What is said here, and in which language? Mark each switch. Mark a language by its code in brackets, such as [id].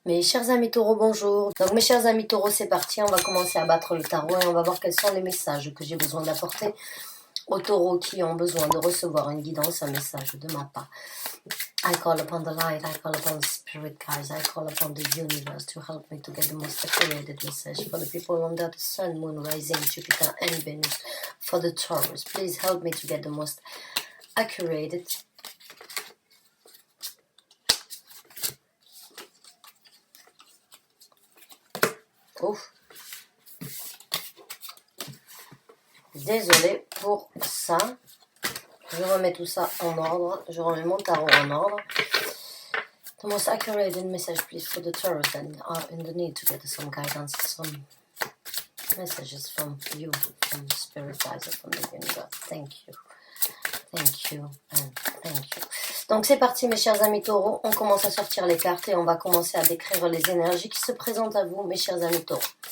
[fr] Mes chers amis taureaux, bonjour. Donc mes chers amis taureaux, c'est parti. On va commencer à battre le tarot et on va voir quels sont les messages que j'ai besoin d'apporter aux taureaux qui ont besoin de recevoir une guidance, un message de ma part. [en] I call upon the light, I call upon the spirit guides, I call upon the universe to help me to get the most accurate message for the people under the sun, moon, rising, Jupiter and Venus. For the Taurus, please help me to get the most accurate Ouf. [fr] Désolée pour ça. Je remets tout ça en ordre. Je remets mon tarot en ordre. [en] The most accurate message, please, for the Taurus and are in the need to get some guidance, some messages from you, from Spirit Guides, from the universe. Thank you. Thank you and thank you. [fr] Donc c'est parti mes chers amis taureaux, on commence à sortir les cartes et on va commencer à décrire les énergies qui se présentent à vous mes chers amis taureaux.